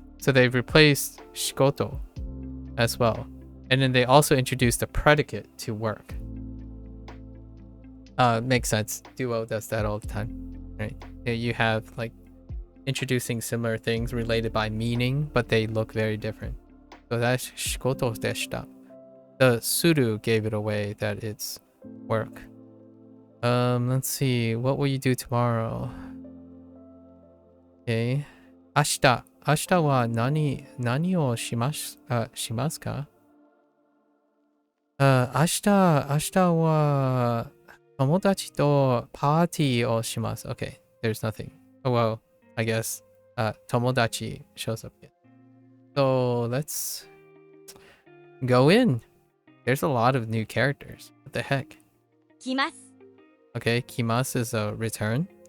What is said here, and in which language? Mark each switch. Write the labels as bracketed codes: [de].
[en] So they've replaced 仕事 as well. And then they also introduced the predicate to work. Makes sense. Duo does that all the time, right? You have like introducing similar things related by meaning, but they look very different. So that's [ja] 仕事でした. [en] The suru gave it away that it's work. Let's see. What will you do tomorrow? [ja] Okay. 明日は何をしますか? 明日は友達とパーティーをします. [en] Okay, there's nothing. Oh, well, I guess 友達 shows up again. So let's go in. There's a lot of new characters. What the heck? [ja] 来ます。 [en] Okay, [ja] 来ます [en] is a return.